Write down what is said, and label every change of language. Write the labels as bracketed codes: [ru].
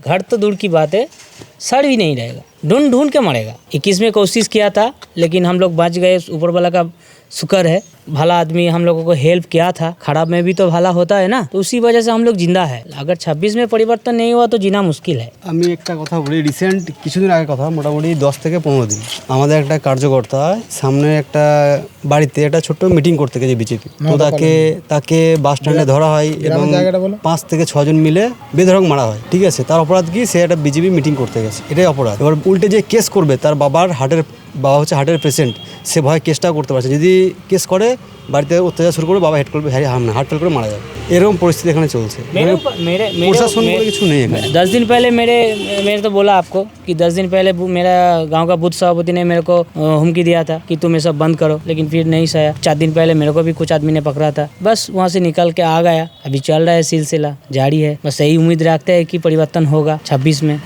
[hi] घर तो दूर की बात है, सर भी नहीं रहेगा, ढूंढ ढूंढ के मरेगा। 21 में कोशिश किया था लेकिन हम लोग बच गए, ऊपर वाला का शुक्र है। भला आदमी हम लोगों को हेल्प किया था, खराब में भी तो भला होता है ना, तो उसी वजह से हम लोग जिंदा है। अगर 26 में परिवर्तन नहीं हुआ तो जीना मुश्किल है। [bn] আমি একটা কথা বলি, রিসেন্ট কিছুদিন আগে কথা, মোটামুটি 10 থেকে 15 দিন আমাদের একটা কার্যকর্তা সামনে একটা বাড়িতে একটা ছোট্ট মিটিং করতে গেছে বিজেপি, তো তাকে বাস স্ট্যান্ডে ধরা হয় এবং 5 থেকে 6 জন মিলে বেধড়ক মারা হয়। ঠিক আছে, তার অপরাধ কি? সে একটা বিজেপি মিটিং করতে গেছে, এটাই অপরাধ। এবার উল্টে যে কেস করবে, তার বাবা হচ্ছে হার্টের পেশেন্ট, সে ভয় কেসটাও করতে পারছে। যদি কেস করে বাড়িতে অত্যাচার শুরু করে, বাবা হার্ট ফেল করে মারা যাবে, এরকম পরিস্থিতি এখানে চলছে। প্রশাসন বলে কিছু নেই এখানে। [hi] 10 दिन पहले मेरे तो बोला आपको कि 10 दिन पहले मेरा गांव का बूथ सभापति ने मेरे को हुमकी दिया था कि तुम ये सब बंद करो, लेकिन फिर नहीं सहा। 4 दिन पहले मेरे को भी कुछ आदमी ने पकड़ा था, बस वहाँ से निकल के आ गया। अभी चल रहा है सिलसिला, जारी है। बस यही उम्मीद रखते हैं कि परिवर्तन होगा 26 में।